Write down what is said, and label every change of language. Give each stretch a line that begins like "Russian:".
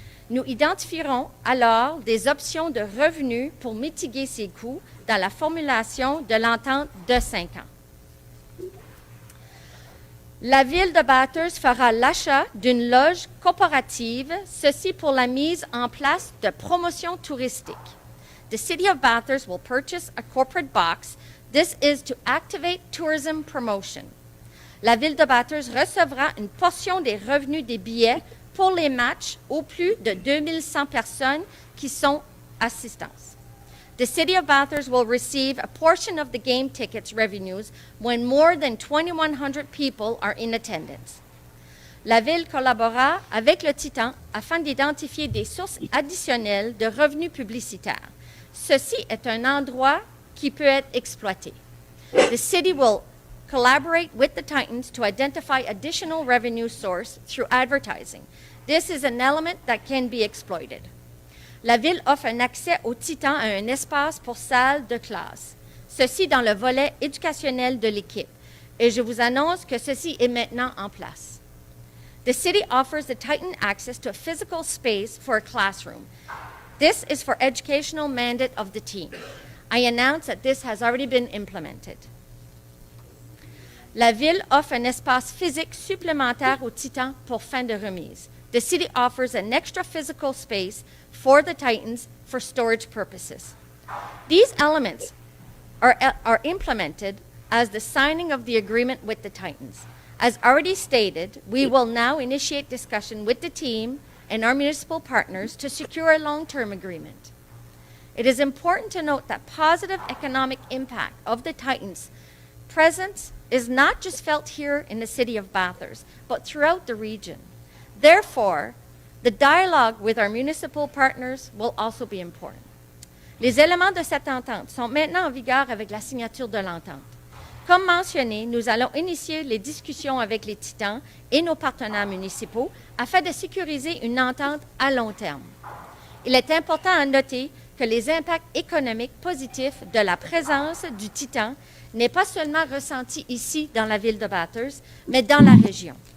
French: Nous identifierons alors des options de revenus pour mitiguer ces coûts dans la formulation de l'entente de 5 ans. La Ville de Bathurst fera l'achat d'une loge corporative, ceci pour la mise en place de promotion touristique.
English: The City of Bathurst will purchase a corporate box. This is to activate tourism promotion.
French: La Ville de Bathurst recevra une portion des revenus des billets pour les matchs aux plus de 2100 personnes qui sont assistance.
English: The City of Bathurst will receive a portion of the game tickets revenues when more than 2,100 people are in attendance.
French: La Ville collabora avec le Titan afin d'identifier des sources additionnelles de revenus publicitaires. Ceci est un endroit qui peut être exploité.
English: The City will collaborate with the Titans to identify additional revenue source through advertising. This is an element that can be exploited.
French: La Ville offre un accès au Titan à un espace pour salle de classe. Ceci dans le volet éducationnel de l'équipe. Et je vous annonce que ceci est maintenant en place.
English: The City offers the Titan access to a physical space for a classroom. This is for educational mandate of the team. I announce that this has already been implemented.
French: La Ville offre un espace physique supplémentaire au Titan pour fin de remise.
English: The City offers an extra physical space for the Titans for storage purposes. These elements are implemented as the signing of the agreement with the Titans. As already stated, we will now initiate discussion with the team and our municipal partners to secure a long-term agreement. It is important to note that positive economic impact of the Titans' presence is not just felt here in the City of Bathurst, but throughout the region. Therefore, the dialogue with our municipal partners will also be important.
French: Les éléments de cette entente sont maintenant en vigueur avec la signature de l'entente. Comme mentionné, nous allons initier les discussions avec les Titans et nos partenaires municipaux afin de sécuriser une entente à long terme. Il est important à noter que les impacts économiques positifs de la présence du Titan n'est pas seulement ressenti ici dans la ville de Bathurst, mais dans la région.